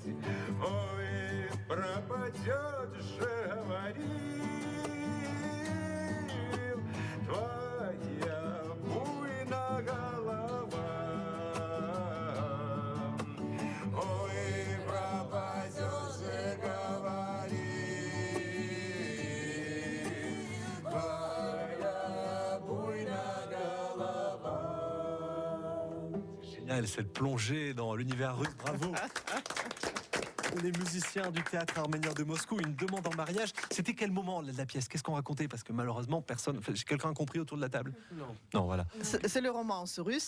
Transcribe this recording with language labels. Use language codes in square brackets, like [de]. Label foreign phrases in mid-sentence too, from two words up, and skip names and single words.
[ru] Ой, пропадет же, говорил, твоя буйная голова. Ой, пропадет же, говорил, твоя буйная голова. [fr] Génial, cette plongée dans l'univers russe, bravo. Les musiciens du théâtre arménien de Moscou, une demande en mariage. C'était quel moment de la pièce? Qu'est-ce qu'on racontait? Parce que malheureusement, quelqu'un a compris autour de la table? Non, voilà. C'est le romance russe.